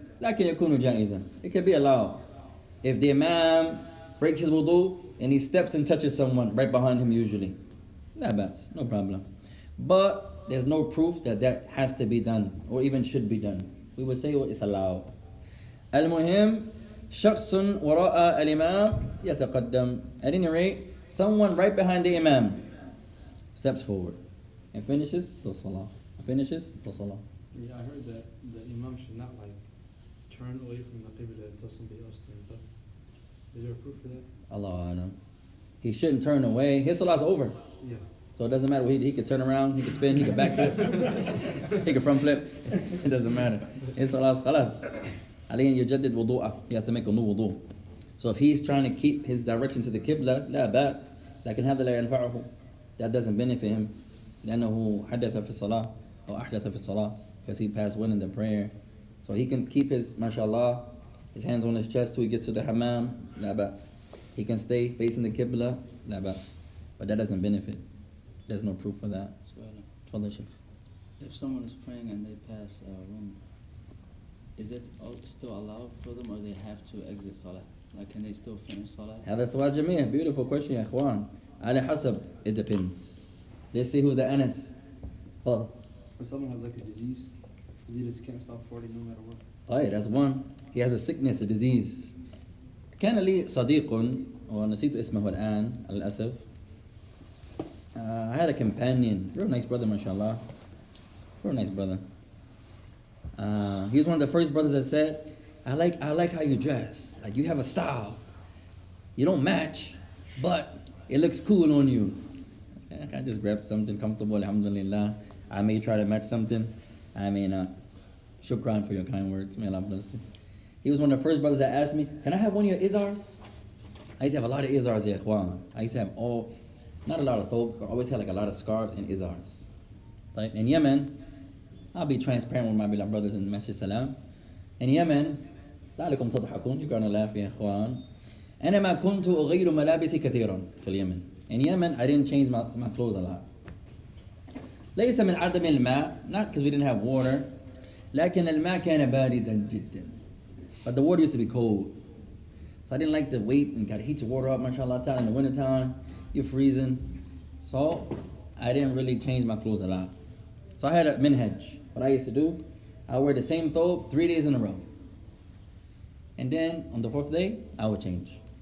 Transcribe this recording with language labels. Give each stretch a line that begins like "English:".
Arabic: لكن يكون جائزا.
English: It can be allowed. If the Imam breaks his wudu and he steps and touches someone right behind him usually,
Arabic: لا بأس,
English: no problem. But there's no proof that has to be done or even should be done. We would say it's allowed.
Arabic: المهم شخص وراء الإمام يتقدم.
English: At any rate, someone right behind the Imam steps forward and finishes the salah. Yeah, I heard that the Imam should not like turn away from the Qibla until somebody else turns up. Is there a proof for that? Allah Alam. He shouldn't turn away. His salah's over. Yeah. So it doesn't matter. He could turn around, he could spin, he could backflip, he could front flip. It doesn't matter. His salah's khalas.
Arabic: عليه يجدد وضوءه.
English: He has to make a new wudu. So if he's trying to keep his direction to the Qibla,
Arabic: لا بأس. لكن هذا لا ينفعه.
English: That doesn't benefit him.
Arabic: لأنه حدث في الصلاة أو أحدث في الصلاة,
English: because he passed wind in the prayer. So he can keep his, mashallah, his hands on his chest till he gets to the hammam,
Arabic: لا بأس.
English: He can stay facing the Qibla,
Arabic: لا بأس.
English: But that doesn't benefit. There's no proof for that.
Arabic: تفضل شيخ.
English: If someone is praying and they pass wind, is it still allowed for them, or they have to exit salah? Like, can they still finish salah?
Arabic: هذا سؤال جميل.
English: Beautiful question
Arabic: يا إخوان. على حسب.
English: It depends. Let's see who's the Anas. تفضل. If someone has like a disease, he just can't stop farting no matter what. طيب, that's one. He has a sickness, a disease.
Arabic: كان لي صديق ونسيت اسمه الآن للأسف.
English: I had a companion, real nice brother, mashallah. Real nice brother. He was one of the first brothers that said, I like how you dress. Like, you have a style. You don't match, but it looks cool on you. I just grabbed something comfortable, alhamdulillah. I may try to match something, I may not. Shukran for your kind words, may Allah bless you. He was one of the first brothers that asked me, can I have one of your izars? I used to have a lot of izars, ya ikhwan. I used to have not a lot of thobe, but I always had like a lot of scarves and izars. Like in Yemen, I'll be transparent with my beloved brothers in Masjid Salam. In Yemen,
Arabic: لعلكم تضحكون,
English: you're gonna laugh, ya ikhwan.
Arabic: أنا ما كنت أغير ملابسي كثيرا في اليمن.
English: In Yemen, I didn't change my clothes a lot.
Arabic: ليس من عدم الماء,
English: not because we didn't have water,
Arabic: لكن الماء كان باردا جدا.
English: But the water used to be cold. So I didn't like to wait and gotta heat your water up, mashallah ta'ala, in the wintertime, you're freezing. So I didn't really change my clothes a lot. So I had a minhaj. What I used to do, I would wear the same thobe 3 days in a row. And then on the 4th day, I would change.